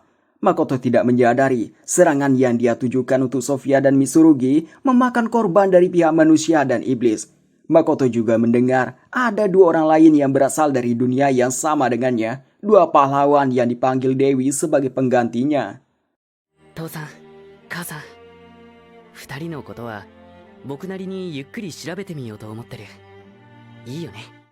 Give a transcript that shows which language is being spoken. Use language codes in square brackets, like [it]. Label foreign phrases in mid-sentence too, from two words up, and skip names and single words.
[id] Makoto tidak menyadari serangan yang dia tujukan untuk Sofia dan Mitsurugi memakan korban dari pihak manusia dan iblis. Makoto juga mendengar ada dua orang lain yang berasal dari dunia yang sama dengannya, dua pahlawan yang dipanggil Dewi sebagai penggantinya. [ja] 父さん母さん2人のことは僕なりにゆっくり調べてみようと思ってる。いいよね。